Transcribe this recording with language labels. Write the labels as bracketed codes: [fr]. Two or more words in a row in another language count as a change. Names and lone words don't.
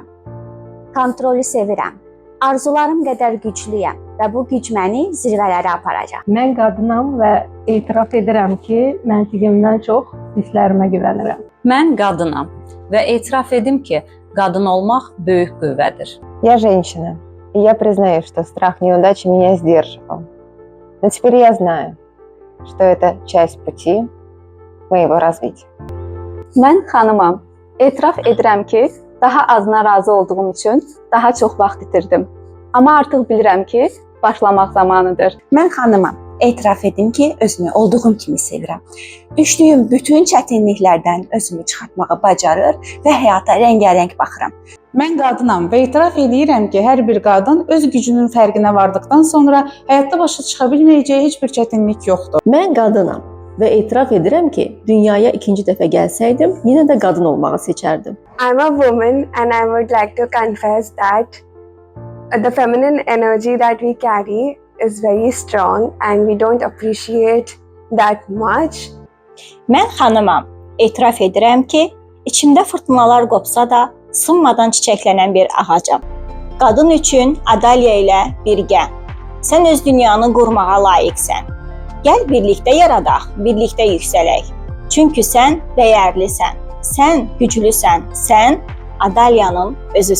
[az] Kontrolü sevirəm. Arzularım qədər güclüyəm və bu güc məni zirvələrə aparacaq. Mən qadınam və etiraf edirəm ki, məntiqimdən çox hisslərimə güvənirəm. Mən qadınam və etiraf edim ki, qadın olmaq böyük qüvvədir. [ru] Я женщина, и я признаю, что страх неудачи меня сдерживал. Но теперь я знаю, что это часть pути моего развития. [az] Mən xanımam. Etiraf edirəm ki, daha azına razı olduğum üçün daha çox vaxt itirdim. Amma artıq bilirəm ki, başlamaq zamanıdır. Mən xanımam. Etiraf edim ki, özümü olduğum kimi sevirəm. Düşdüyüm bütün çətinliklərdən özümü çıxartmağı bacarır və həyata rəngarəng baxıram. Mən qadınam və etiraf edirəm ki, hər bir qadın öz gücünün fərqinə vardıqdan sonra həyatda başa çıxa bilməyəcəyi heç bir çətinlik yoxdur. Mən qadınam və etiraf edirəm ki, dünyaya ikinci dəfə gəlsəydim, yenə də qadın olmağı seçərdim. [en] I'm a woman and I would like to confess that the feminine energy that we carry is very strong and we don't appreciate that much. [az] Mən xanımam. Etiraf edirəm ki, içimdə fırtınalar qopsa da sınmadan çiçəklənən bir ağacam. Qadın üçün Adalya ilə birgə. Sən öz dünyanı qurmağa layiqsən. Gəl birlikdə yaradaq, birlikdə yüksələk. Çünki sən dəyərlisən, sən güclüsən, sən Adalyanın özüsən.